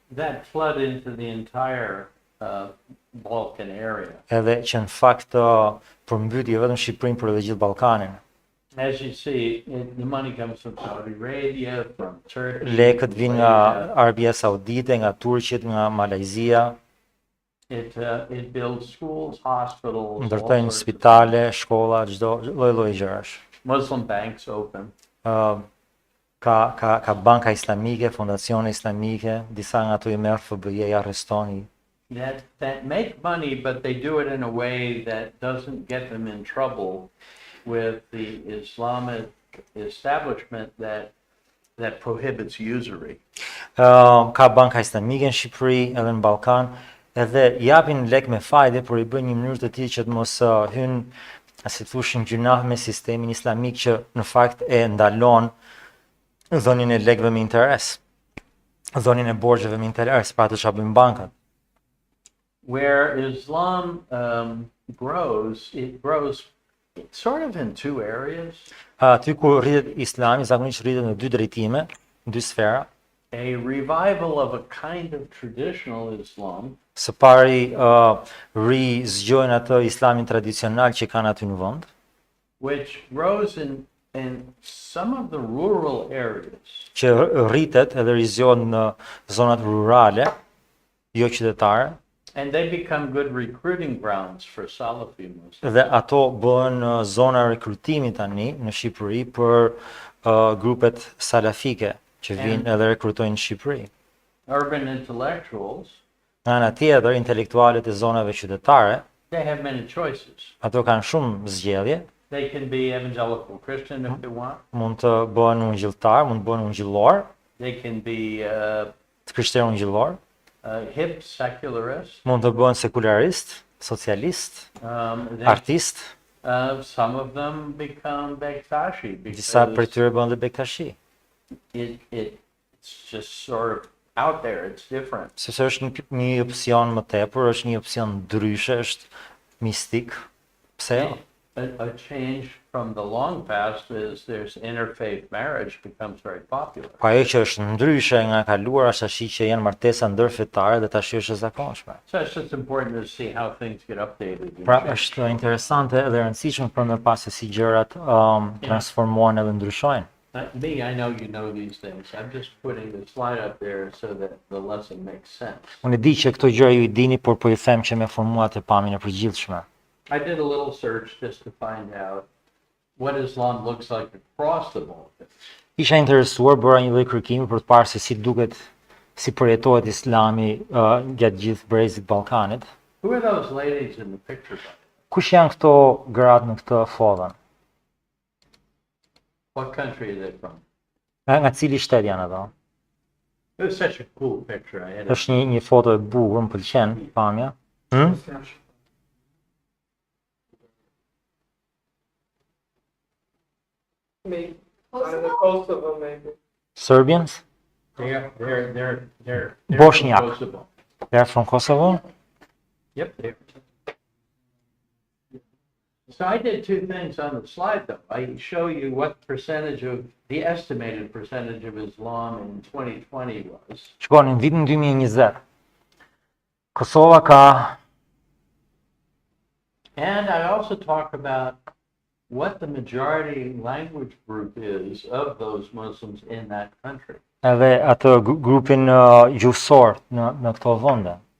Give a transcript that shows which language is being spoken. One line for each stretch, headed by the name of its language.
English: That flood into the entire Balkan area.
Albanian: Edhe që në fakt përmbyti vetëm Shqipërinë, por edhe gjithë Ballkanin.
English: As you see, the money comes from Saudi Arabia, from Turkey.
Albanian: Lekët vijnë nga Arabia Saudite, nga Turqit, nga Malajzia.
English: It builds schools, hospitals,
Albanian: Ndërtojnë spitale, shkolla, çdo lloj gjërash.
English: Muslim banks open.
Albanian: Ka banka islamike, fondacione islamike, disa nga ato i merr FBI, i arreston.
English: That make money, but they do it in a way that doesn't get them in trouble with the Islamic establishment that prohibits usury.
Albanian: Ka banka islamike në Shqipëri, edhe në Ballkan, edhe japin lek me fajde, por i bën një mënyrë të tillë që të mos hynë, si thoshin, gjunah me sistemin islamik që në fakt e ndalon dhënien e lekëve me interes, dhënien e borxheve me interes, pa ato çfarë bëjnë bankat.
English: Where Islam grows, it grows sort of in two areas.
Albanian: Aty ku rritet Islami, zakonisht rritet në dy drejtime, në dy sfera.
English: A revival of a kind of traditional Islam.
Albanian: Së pari zgjojnë atë islamin tradicional që kanë aty në vend.
English: Which grows in some of the rural areas.
Albanian: Që rritet edhe rizjohet në zonat rurale, jo qytetare.
English: And they become good recruiting grounds for Salafi Muslims.
Albanian: Dhe ato bëhen zona rekrutimi tani në Shqipëri për grupet salafike që vinë edhe rekrutojnë në Shqipëri.
English: Urban intellectuals.
Albanian: Nga ana tjetër, intelektualët e zonave qytetare,
English: they have many choices.
Albanian: Ato kanë shumë zgjedhje.
English: They can be evangelical Christian if they want.
Albanian: Mund të bëhen ungjilltar, mund të bëhen ungjillor.
English: They can be
Albanian: krishterë ungjillor.
English: Hip secularist.
Albanian: Mund të bëhen sekularist, socialist, artist.
English: Some of them become Bektashi
Albanian: Disa prej tyre bëhen dhe Bektashi.
English: It's just sort of out there, it's different.
Albanian: Sepse është një opsion më tepër, është një opsion ndryshe, është mistik. Pse jo?
English: A change from the long past is there's interfaith marriage becomes very popular.
Albanian: Po ajo që është ndryshe nga kaluara është ashi që janë martesa ndërfetare dhe tash është e zakonshme.
English: So it's just important to see how things get updated.
Albanian: Pra është interesante dhe e rëndësishme për me pas se si gjërat transformohen edhe ndryshojnë.
English: Me, I know you know these things. I'm just putting the slide up there so that the lesson makes sense.
Albanian: Unë di që këto gjëra ju i dini, por po ju them që me formuat e pamjen e përgjithshme.
English: I did a little search just to find out what Islam looks like across the Balkans.
Albanian: Isha interesuar, bëra një lloj kërkimi për të parë se si duket, si përjetohet Islami gjatë gjithë brezit Ballkanit.
English: Who are those ladies in the picture?
Albanian: Kush janë këto gratë në këtë foton?
English: What country are they from?
Albanian: Nga cili shtet janë ato?
English: It was such a cool picture. I had
Albanian: Është një foto e bukur, më pëlqen pamja.
English: Maybe. Kosovo, maybe. Serbians? They're Bosniak. from Kosovo. They're from Kosovo? Yep, there. So I did two things on the slide, though. I show you what percentage of, the estimated percentage of Islam in 2020 was.
Albanian: Shikoni, në vitin 2020, Kosova ka
English: And I also talk about what the majority language group is of those Muslims in that country.
Albanian: edhe atë grupin gjuhësor në këto vende.